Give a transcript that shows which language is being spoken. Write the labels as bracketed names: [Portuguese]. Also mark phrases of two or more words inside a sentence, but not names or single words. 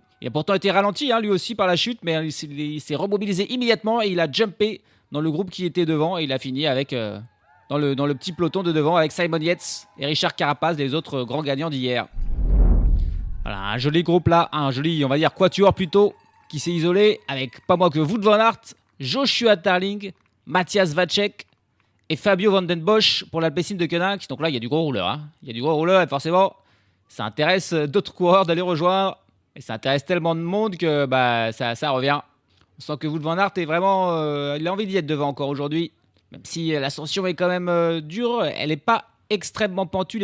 [French] Il a pourtant été ralenti lui aussi par la chute, mais il s'est remobilisé immédiatement et il a jumpé dans le groupe qui était devant et il a fini avec dans le petit peloton de devant avec Simon Yates et Richard Carapaz, les autres grands gagnants d'hier. Voilà, un joli groupe là, un joli, on va dire, quatuor plutôt, qui s'est isolé avec pas moins que Wout van Aert, Joshua Tarling, Matthias Vacek et Fabio Van den Bosch pour l'Alpecin de Koenig. Donc là, il y a du gros rouleur. Il y a du gros rouleur et forcément, ça intéresse d'autres coureurs d'aller rejoindre. Et ça intéresse tellement de monde que ça revient. On sent que Wout van Aert est vraiment... il a envie d'y être devant encore aujourd'hui. Même si l'ascension est quand même dure, elle n'est pas extrêmement pentue.